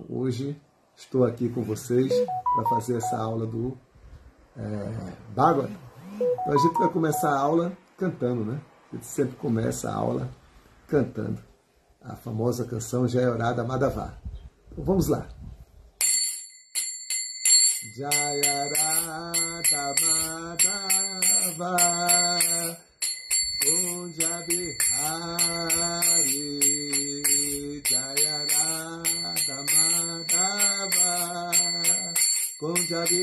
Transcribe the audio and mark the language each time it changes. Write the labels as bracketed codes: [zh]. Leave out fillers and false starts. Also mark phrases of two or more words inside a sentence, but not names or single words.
[pt] Hoje estou aqui com vocês para fazer essa aula do Bhagavatam. Então a gente vai começar a aula cantando, A gente sempre começa a aula cantando a famosa canção Jaya Radha Madhava. Então vamos lá. Jaya Radha Madhava Kunja Bihari, Jaya Radha Madhava Kunja